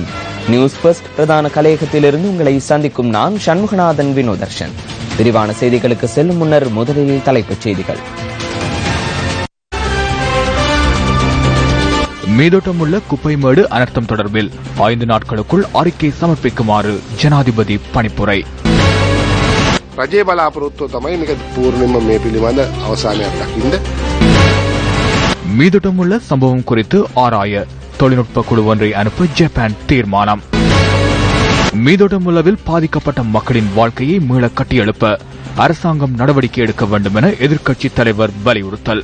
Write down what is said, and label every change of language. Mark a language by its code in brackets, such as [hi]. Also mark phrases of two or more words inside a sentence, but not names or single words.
[ta] நியூஸ் ஃபர்ஸ்ட் பிரதான கலையகத்திலிருந்து உங்களை சந்திக்கும் நான் சண்முகநாதன் வினோதர்ஷன். விரிவான செய்திகளுக்கு செல்லும் முன்னர் முதலில் தலைப்புச் செய்திகள். மீதோட்டமுள்ள குப்பைமேடு அனர்த்தம் தொடர்பில் 5 நாட்களுக்குள் அறிக்கை சமர்ப்பிக்குமாறு ஜனாதிபதி பணிப்புரை. [si] රජයේ බලාපොරොත්තුව තමයි මේක පූර්ණයෙන්ම මේ පිළිබඳ අවසානයක් දකින්න. [ta] மீதோட்டமுள்ள சம்பவம் குறித்து ஆராய தொழில்நுட்ப குழு ஒன்றை அனுப்ப ஜப்பான் தீர்மானம். மீதோட்டமுள்ளவில் பாதிக்கப்பட்ட மக்களின் வாழ்க்கையை மீள கட்டியெழுப்ப அரசாங்கம் நடவடிக்கை எடுக்க வேண்டும் என எதிர்க்கட்சித் தலைவர் வலியுறுத்தல்.